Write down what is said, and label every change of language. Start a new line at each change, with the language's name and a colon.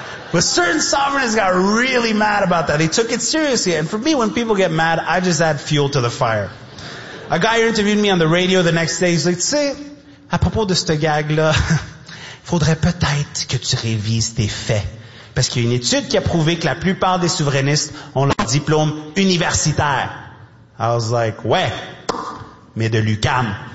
English: But certain sovereigns got really mad about that. They took it seriously. And for me, when people get mad, I just add fuel to the fire. A guy interviewed me on the radio the next day. He's like,
French: tu sais, à propos de ce gag-là, faudrait peut-être que tu révises tes faits. Parce qu'il y a une étude qui a prouvé que la plupart des souverainistes ont leur diplôme universitaire.
English: I was like,
French: ouais, mais de l'UQAM.